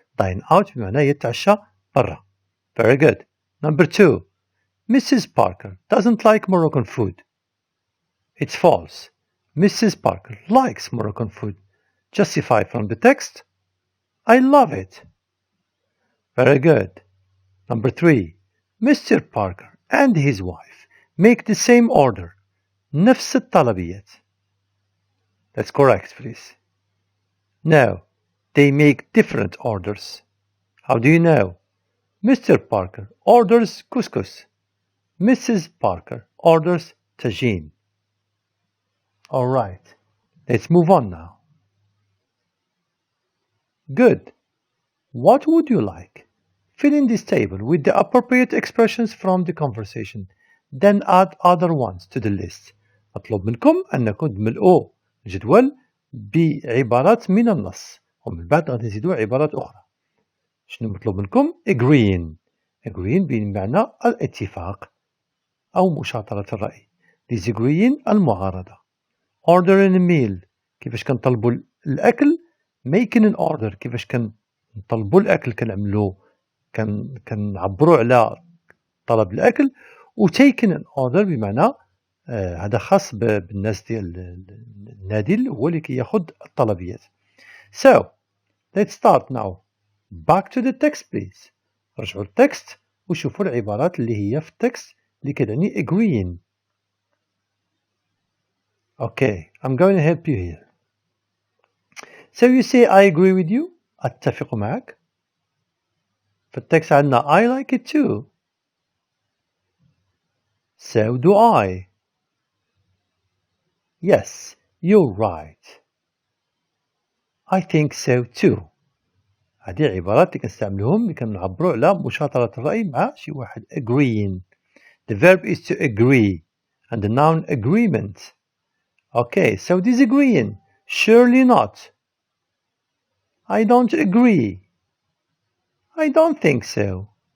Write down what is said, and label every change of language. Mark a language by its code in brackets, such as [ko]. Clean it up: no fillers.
[en] Dine out [ar] بمعنى يتعشى برا. [en] Very good. Number 2. Mrs. Parker doesn't like Moroccan food. It's false. Mrs. Parker likes Moroccan food. Justify from the text. I love it. Very good. Number 3. Mr. Parker and his wife make the same order. [ar] نفس الطلبيات. [en] That's correct, please. No, they make different orders. How do you know? Mr. Parker orders couscous. Mrs. Parker orders tagine. Alright, let's move on now. Good. What would you like? Fill in this table with the appropriate expressions from the conversation. Then add other ones to the list. [ar] أطلب منكم أنكم تملؤوا الجدول بعبارات من النص، ومن بعد غادي نزيدوا عبارات أخرى. شنو مطلوب منكم؟ agreeing بمعنى الاتفاق أو مشاطرة الرأي. disagreeing المعارضة. ordering a meal كيفاش كنطلبوا الأكل. [en] making an order [ar] كيفاش كنطلبوا الأكل كنعملوا كنعبروا على طلب الأكل. و [en] taking an order [ar] بمعنى هذا خاص بالناس ديال النادي هو اللي كياخذ الطلبيات. [en] So let's start now. Back to the text please. [ar] رجعوا التكست وشوفوا العبارات اللي هي في التكست اللي كتعني agreeing. [en] Okay, I'm going to help you here. So you say I agree with you. [ar] أتفق معك. في التكست عندنا [en] I like it too. So do I. Yes, you're right. I think so too. [ar] هذه عبارات اللي كنستعملوهم اللي كنعبروا على مشاطرة الرأي مع شي واحد. [en] agreeing. The verb is to agree and the noun agreement. Okay, so disagreeing. Surely not. I don't agree. I don't think so.